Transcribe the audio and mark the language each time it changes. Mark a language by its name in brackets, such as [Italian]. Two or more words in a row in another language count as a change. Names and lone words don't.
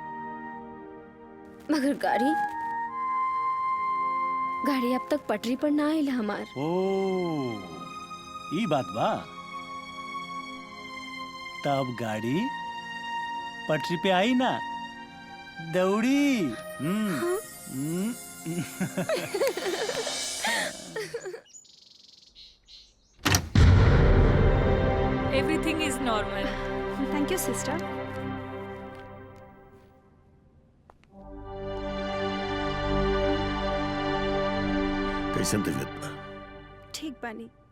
[Bhojpuri] मगर गाड़ी अब तक पटरी पर ना आइल हमार। ओ, ई बात बा। तब गाड़ी पटरी पे आई ना, दौड़ी। [English] Everything is normal. Thank you sister. [Bhojpuri] कैसन तबीयत बा? ठीक बानी।